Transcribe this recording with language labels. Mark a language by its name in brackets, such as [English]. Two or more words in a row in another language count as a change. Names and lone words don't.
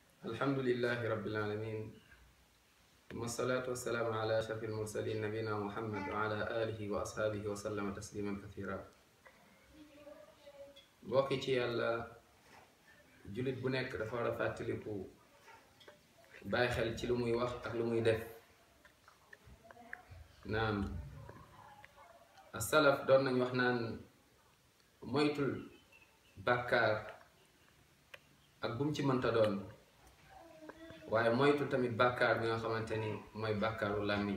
[Arabic] الحمد لله رب العالمين ثم الصلاة والسلام على أشرف المرسلين نبينا محمد وعلى آله وأصحابه وسلم تسليما كثيرا. [Wolof] bokki ci yàlla julit bu nekk dafa war a fàttaliku bàyyi xel ci lu muy wax ak lu muy def. naam as-salaf doon nañ wax naan moytul bàkkaar ak bu mu ci mënta doon, waaye moytul tamit bàkkaar bi nga xamante ni mooy bàkkaaru làmmiñ.